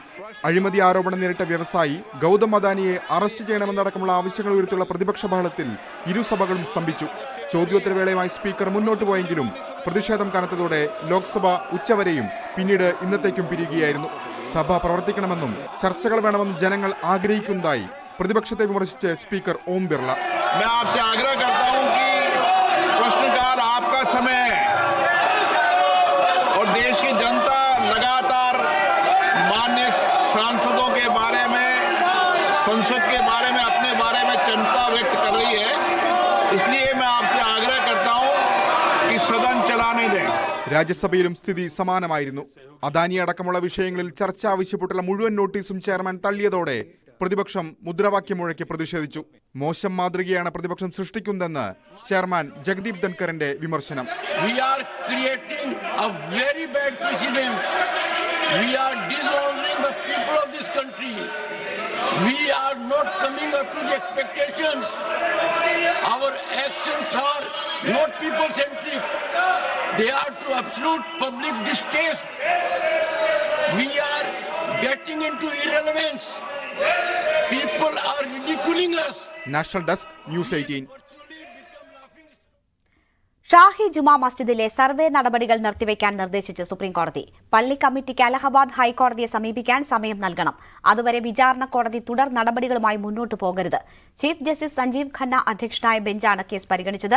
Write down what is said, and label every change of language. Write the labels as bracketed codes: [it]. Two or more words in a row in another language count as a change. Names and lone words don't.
[ml] അഴിമതി ആരോപണം നേരിട്ട വ്യവസായി ഗൗതം അദാനിയെ അറസ്റ്റ് ചെയ്യണമെന്നടക്കമുള്ള ആവശ്യങ്ങൾ ഉയർത്തിയുള്ള പ്രതിപക്ഷ ബഹളത്തിൽ ഇരുസഭകളും സ്തംഭിച്ചു. ചോദ്യോത്തരവേളയുമായി സ്പീക്കർ മുന്നോട്ട് പോയെങ്കിലും പ്രതിഷേധം കനത്തതോടെ ലോക്സഭ ഉച്ചവരെയും പിന്നീട് ഇന്നത്തേക്കും പിരിയുകയായിരുന്നു. സഭ പ്രവർത്തിക്കണമെന്നും ചർച്ചകൾ വേണമെന്നും ജനങ്ങൾ ആഗ്രഹിക്കുന്നതായി പ്രതിപക്ഷത്തെ വിമർശിച്ച് സ്പീക്കർ ഓം ബിർള. [hi] देश की जनता लगातार माननीय सांसदों के बारे में, संसद के बारे में, अपने बारे में चिंता व्यक्त कर रही है. इसलिए मैं आपसे आग्रह करता हूं कि सदन चलाने दें. [ml] രാജ്യസഭയിലും സ്ഥിതി സമാനമായിരുന്നു. അദാനി അടക്കമുള്ള വിഷയങ്ങളിൽ ചർച്ച ആവശ്യപ്പെട്ടുള്ള മുഴുവൻ നോട്ടീസും ചെയർമാൻ തള്ളിയതോടെ പ്രതിപക്ഷം മുദ്രാവാക്യം മുഴക്കി പ്രതിഷേധിച്ചു. മോശം മാതൃകയാണ് പ്രതിപക്ഷം സൃഷ്ടിക്കുന്നതെന്ന് ചെയർമാൻ ജഗ്ദീപ് ധൻകറിന്റെ വിമർശനം. [en] We are creating a very bad precedent. We are dishonoring the people of this country. We are not coming up to the expectations. Our actions are not people-centric. They are to absolute public distaste. We are getting into irrelevance. People are ridiculing us. [ml] നാഷണൽ ഡെസ്ക് ന്യൂസ് 18. ഷാഹി ജുമാ മസ്ജിദിലെ സർവേ നടപടികൾ നിർത്തിവെക്കാൻ നിർദ്ദേശിച്ച് സുപ്രീംകോടതി. പള്ളി കമ്മിറ്റിക്ക് അലഹബാദ് ഹൈക്കോടതിയെ സമീപിക്കാൻ സമയം നൽകണം. അതുവരെ വിചാരണ കോടതി തുടർ നടപടികളുമായി മുന്നോട്ടു പോകരുത്. ചീഫ് ജസ്റ്റിസ് സഞ്ജീവ് ഖന്ന അധ്യക്ഷനായ ബെഞ്ചാണ് കേസ് പരിഗണിച്ചത്.